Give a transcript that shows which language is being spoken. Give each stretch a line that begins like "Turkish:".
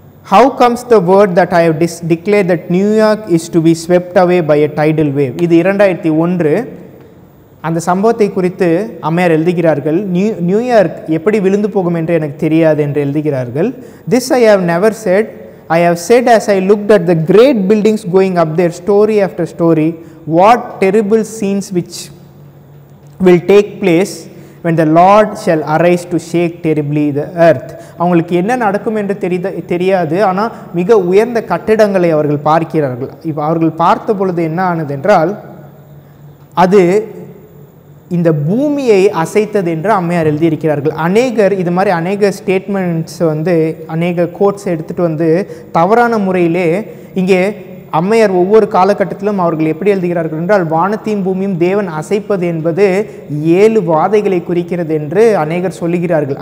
English: How comes the word that I have declared that New York is to be swept away by a tidal wave?
Tamil: இது 2001. அந்த சம்பவத்தை குறித்து அம்மையார் எழுதுகிறார்கள், New York எப்படி விழுந்து போகும் என்று எனக்கு தெரியாது என்று எழுதுகிறார்கள்.
English: This I have never said. I have said as I looked at the great buildings going up there, story after story, what terrible scenes which will take place when the Lord shall arise to shake terribly the earth.
Tamil: அவங்களுக்கு என்ன நடக்கும் என்று தெரியாது, ஆனால் மிக உயர்ந்த கட்டிடங்களை அவர்கள் பார்க்கிறார்கள். இப்போ அவர்கள் பார்த்த பொழுது என்ன ஆனது என்றால், அது இந்த பூமியை அசைத்தது என்று அம்மையார் எழுதியிருக்கிறார்கள். அநேகர் இது மாதிரி அநேக ஸ்டேட்மெண்ட்ஸ் அநேக கோட்ஸ் எடுத்துகிட்டு தவறான முறையிலே இங்கே அம்மையார் ஒவ்வொரு காலகட்டத்திலும் அவர்கள் எப்படி எழுதுகிறார்கள் என்றால், வானத்தையும் பூமியும் தேவன் அசைப்பது என்பது 7 வாதைகளை குறிக்கிறது என்று அநேகர் சொல்லுகிறார்கள்.